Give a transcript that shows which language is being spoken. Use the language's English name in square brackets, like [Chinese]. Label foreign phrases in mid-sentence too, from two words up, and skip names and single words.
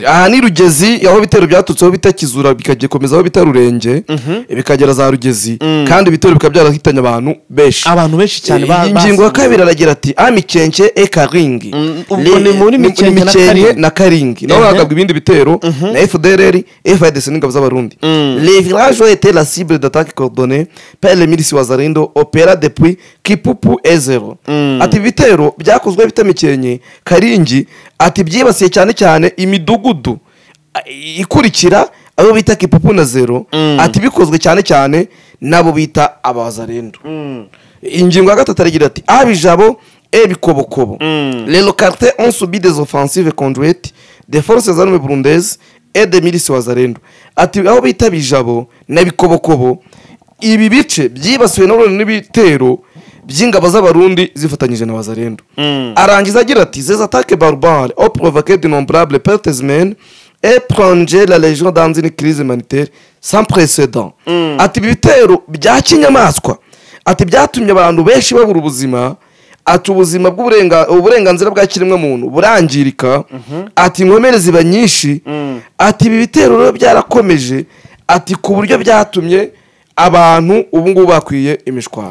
[Kinyarwanda] aha ni Rugezi aho bitero byatutseho bita Kizura bikagiye komeza aho bita Rurenge bikagera za Rugezi, kandi bitero bikaba byarahitanye abantu benshi cyane. Ingingo ya kabiri aragira ati Mikenke e Karingi, Mikenke na Karingi naho hagabwa ibindi bitero na FDLR FARDC n'ingabo z'abarundi. [French] Les villages ont été la cible d'attaque coordonnée par les milices Wazalendo opéra depuis Kipupu E0. [Kinyarwanda] Ati bitero byakozwe bita Mikenke Karingi ati byibasiye cyane cyane imidugudu ikurikira abo bita Kipupu na 0. Ati bikozwe cyane cyane nabo bita abazalendo. Ingingo ya gatatu aragira ati Abijabo et Bikobokobo. [French] Les localités ont subi des offensives conjointes des forces armées burundaises et des milices Wazalendo. [Kinyarwanda] Ati aho bita Bijabo na Bikobokobo ibi bice byibasiwe n'ibitero by'ingabo z'abarundi zifatanyije na Wazalendo. Arangiza agira ati [French] ces attaques barbares ont provoqué d'innombrables pertes humaines et plongé la légion dans une crise humanitaire sans précédent. [Kinyarwanda] Ati ibitero bya kinyamaswa ati byatumye abantu benshi babura ubuzima, ati ubuzima uburenganzira bwa kiremwa muntu burangirika, ati inkomere ziba nyinshi, ati ibi bitero rero byarakomeje, ati ku buryo byatumye abantu ubu ngubu bakwiye imishwaro.